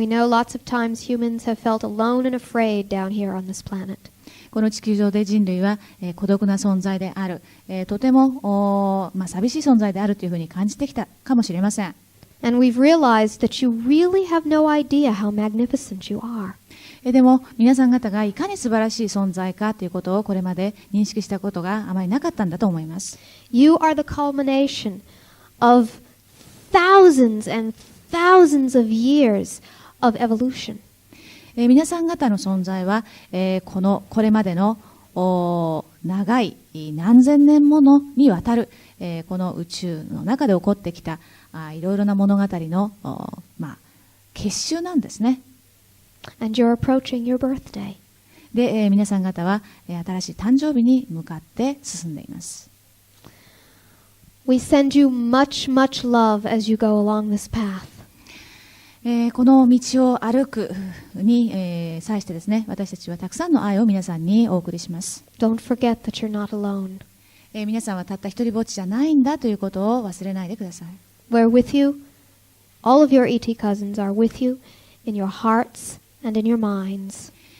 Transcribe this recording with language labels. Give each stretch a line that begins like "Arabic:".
English: We know lots of times humans have felt alone and afraid down here on this planet.
Japanese: この地球上で人類は、孤独な存在である、とても寂しい存在であるというふうに感じてきたかもしれません。
English: And we've realized that you really have no idea how magnificent you are.
Japanese: でも皆さん方がいかに素晴らしい存在かということをこれまで認識したことがあまりなかったんだと思います。
English: You are the culmination of thousands and thousands of years of evolution.
Japanese: 皆さん方の存在は、これまでの長い何千年ものにわたる、この宇宙の中で起こってきたいろいろな物語の、結集なんですね。
English: And you're approaching your birthday.
Japanese: で、皆さん方は、新しい誕生日に向かって進んでいます。
English: We send you much, much love as you go along this path.
Japanese: この道を歩くに、際してですね、私たちはたくさんの愛を皆さんにお送りします。
English: Don't forget that you're not alone.
Japanese: 皆さんはたった一人ぼっちじゃないんだということを忘れないでください。
English: We're with you. All of your ET cousins are with you in your hearts and in your minds.